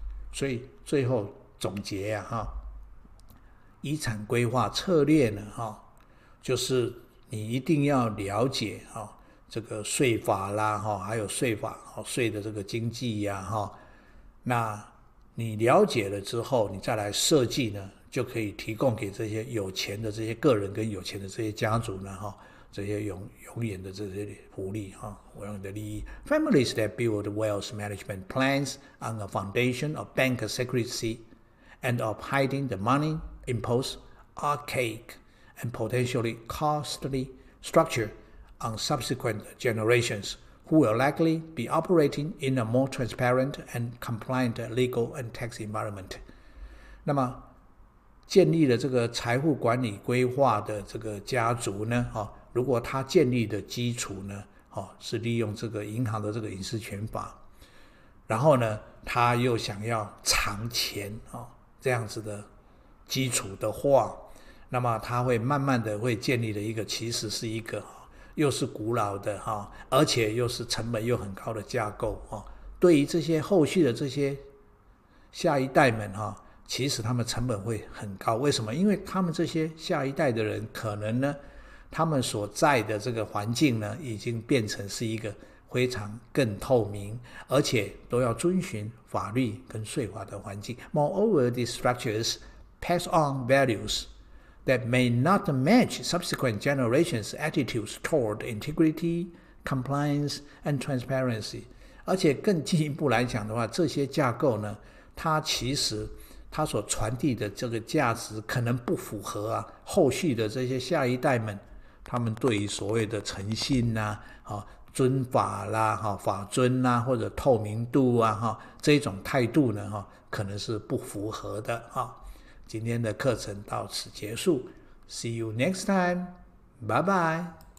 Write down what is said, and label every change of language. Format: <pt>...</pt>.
<zh>所以最后总结遗产规划策略呢就是你一定要了解这个税法啦还有税的这个经济那你了解了之后，你再来设计呢，就可以提供给这些有钱的这些个人跟有钱的这些家族呢这些永远的这些福利永远的利益。</zh> <en>Families that build wealth management plans on a foundation of bank secrecy and of hiding the money impose archaic and potentially costly structure on subsequent generations who will likely be operating in a more transparent and compliant legal and tax environment。</en> <zh>那么建立了这个财富管理规划的这个家族呢如果他建立的基础呢是利用这个银行的这个隐私权法，然后呢他又想要藏钱这样子的基础的话，那么他会慢慢的会建立了一个其实是一个又是古老的而且又是成本又很高的架构对于这些后续的这些下一代们其实他们成本会很高。为什么？因为他们这些下一代的人可能呢，他们所在的这个环境呢，已经变成是一个非常更透明，而且都要遵循法律跟税法的环境。</zh> <en>Moreover, these structures pass on values that may not match subsequent generations' attitudes toward integrity, compliance, and transparency.</en> <zh>而且更进一步来讲的话，这些架构呢，它其实它所传递的这个价值可能不符合后续的这些下一代们，他们对于所谓的诚信尊法啦法尊啦或者透明度这种态度呢可能是不符合的今天的课程到此结束。</zh> <en>See you next time. Bye bye.</en>